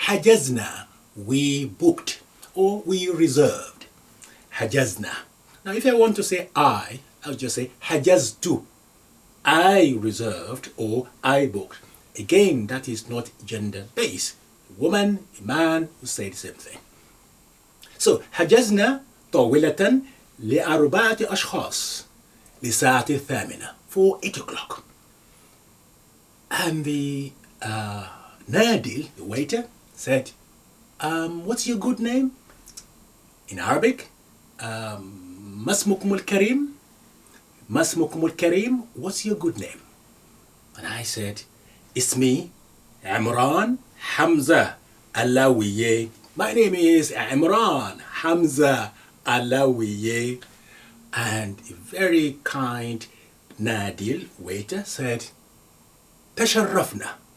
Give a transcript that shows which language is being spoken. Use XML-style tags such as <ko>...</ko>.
<en>حجزنا, we booked or we reserved.</en> <ar>حجزنا.</ar> <en>Now if I want to say I'll just say حجزت. I reserved or I booked. Again, that is not gender based. A woman, a man will say the same thing. So</en> <ar>حجزنا طاولة ل4 أشخاص لساعة 8</ar> <en>for 8 o'clock. And the Nadil, the waiter, said, what's your good name? In Arabic,</en> <ar>ما اسمكم الكريم? ما اسمكم الكريم?</ar> <en>What's your good name? And I said,</en> <ar>اسمي عمران حمزة Alawiye.</ar> <en>My name is Imran Hamza Alawiye. And a very kind Nadil waiter said, تشرفنا.</en>